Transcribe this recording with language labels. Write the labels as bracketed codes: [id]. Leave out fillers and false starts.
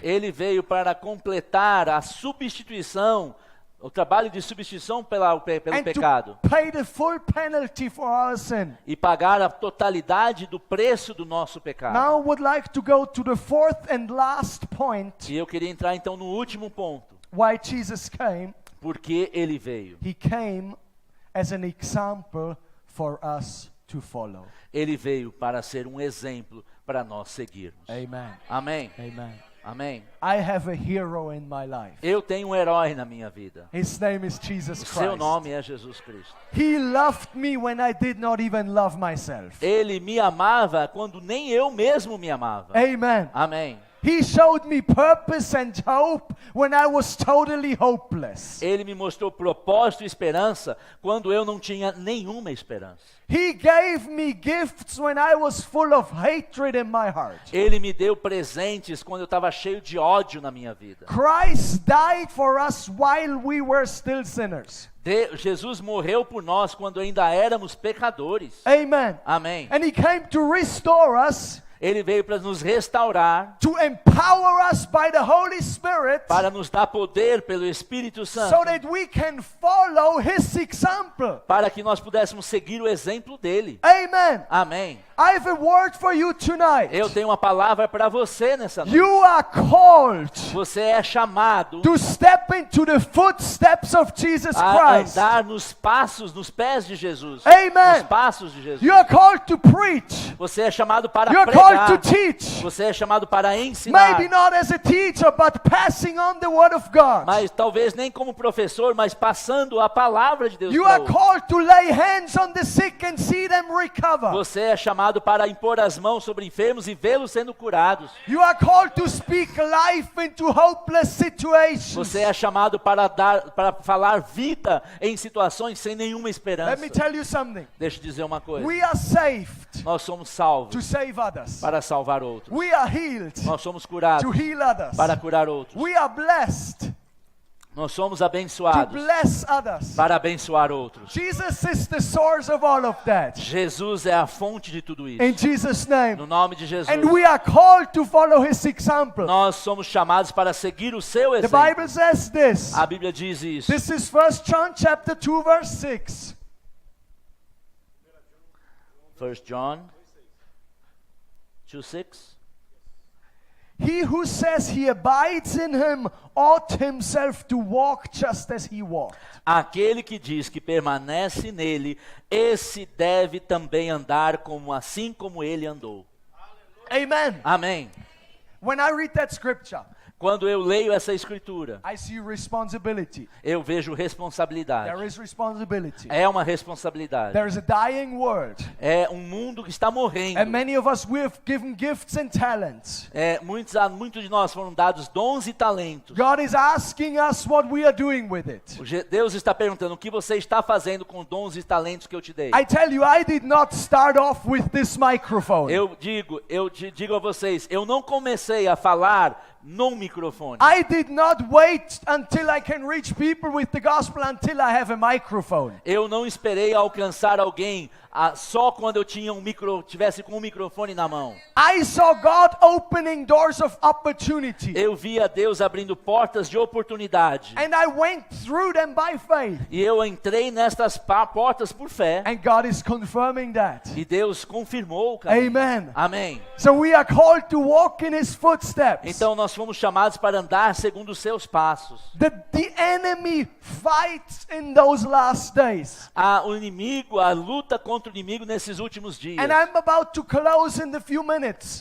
[pt] Ele veio para completar a substituição, o trabalho de substituição pelo [en] And [pt] pecado. [en] to pay the full penalty for our sin. [pt] E pagar a totalidade do preço do nosso pecado. [en] Now I would like to go to the fourth and last point [pt] E eu queria entrar então no último ponto. [en] why Jesus came. [pt] Porque ele veio. [en] He came as an example for us to follow. [pt] Ele veio para ser um exemplo para nós seguirmos. [en] Amen. [pt] Amém. [en] Amen. [pt] Amém. [en] I have a hero in my life. [pt] Eu tenho um herói na minha vida. [en] His name is Jesus [pt] O seu [en] Christ. [pt] nome é Jesus Cristo. [en] He loved me when I did not even love myself. [pt] Ele me amava quando nem eu mesmo me amava. [en] Amen. [pt] Amém. [en] He showed me purpose and hope when I was totally hopeless. [pt] Ele me mostrou propósito e esperança quando eu não tinha nenhuma esperança. [en] He gave me gifts when I was full of hatred in my heart. [pt] Ele me deu presentes quando eu estava cheio de ódio na minha vida. [en] Christ died for us while we were still sinners. [pt] Jesus morreu por nós quando ainda éramos pecadores. [en] Amen. [pt] Amém. [en] And he came to restore us, [pt] Ele veio para nos restaurar, [en] to empower us by the Holy Spirit, [pt] para nos dar poder pelo Espírito Santo, [en] so that we can follow his example. [pt] para que nós pudéssemos seguir o exemplo dele. [en] Amen. [pt] Amém. [en] I have a word for you tonight. [pt] Eu tenho uma palavra para você nessa noite. [en] You are called [pt] Você é chamado [en] to step into the footsteps of Jesus [pt] a [en] Christ. [pt] andar nos passos, nos pés de Jesus. [en] Amen. [pt] Nos passos de Jesus. [en] You are called to preach. [pt] Você é chamado para [en] You are called to [pt] pregar. [en] teach. [pt] Você é chamado para ensinar. [en] Maybe not as a teacher, but passing on the word of God. [pt] Mas talvez nem como professor, mas passando a palavra de Deus [en] You [pt] para [en] are [pt] outro. [en] called to lay hands on the sick and see them recover. [pt] Você é chamado para impor as mãos sobre enfermos e vê-los sendo curados. [en] You are called to speak life into hopeless situations. [pt] Você é chamado para falar vida em situações sem nenhuma esperança. [en] Let me tell you something. [pt] Deixa eu dizer uma coisa. [en] We are saved [pt] Nós somos salvos [en] to save others. [pt] para salvar outros. [en] We are healed [pt] Nós somos curados [en] to heal others. [pt] para curar outros. [en] We are blessed [pt] Nós somos [en] to [pt] abençoados [en] bless others. [pt] para abençoar outros. [en] Jesus is the source of all of that. [pt] Jesus é a fonte de tudo isso. [en] In Jesus' name. [pt] No nome de Jesus. [en] And we are called to follow his example. [pt] Nós somos chamados para seguir o seu [en] The [pt] exemplo. [en] Bible says this. [pt] A Bíblia diz isso. [en] This is 1 John chapter 2 verse 6. [pt] 1 John 2:6. [en] He who says he abides in him ought himself to walk just as he walked. [pt] Aquele que diz que permanece nele, esse deve também andar assim como ele andou. [en] Amen. [pt] Amém. [en] When I read that scripture, [pt] Quando eu leio essa escritura, [en] I see responsibility. [pt] eu vejo responsabilidade. [en] There is responsibility. [pt] É uma responsabilidade. [en] There is a dying world. [pt] É um mundo que está morrendo. [en] And many of us, we have given gifts and talents. [pt] Muitos de nós foram dados dons e talentos. [en] God is asking us what we are doing with it. [pt] Deus está perguntando o que você está fazendo com dons e talentos que eu te dei. [en] I tell you, I did not start off with this microphone. [pt] Eu digo a vocês, eu não comecei a falar no microfone. [en] I did not wait until I can reach people with the gospel until I have a microphone. [pt] Eu não esperei alcançar alguém só quando eu tinha tivesse com um microfone na mão. [en] I saw God opening doors of opportunity. [pt] Eu via Deus abrindo portas de oportunidade. [en] And I went through them by faith. [pt] E eu entrei nestas portas por fé. [en] And God is confirming that. [pt] E Deus confirmou o caminho. [en] Amen. [pt] Amém. [en] So we are called to walk in His footsteps. [pt] Então nós fomos chamados para andar segundo os seus passos. [en] The enemy fights in those last days. [pt] O inimigo, a luta contra o inimigo nesses últimos dias. [en] And I'm about to close in a few minutes.